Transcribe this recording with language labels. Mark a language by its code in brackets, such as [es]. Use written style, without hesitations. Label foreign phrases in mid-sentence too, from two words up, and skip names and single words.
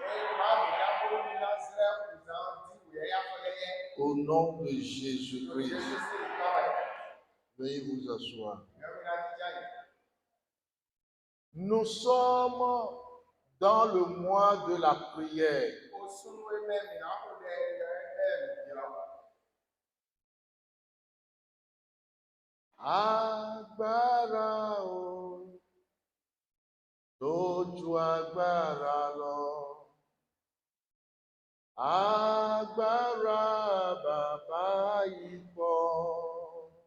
[fr] Au nom de Jésus-Christ. Veuillez vous asseoir. Nous sommes dans le mois de la prière. [yo] Agbára o, tójú agbára lọ. Agbára bàbá yìí pọ̀.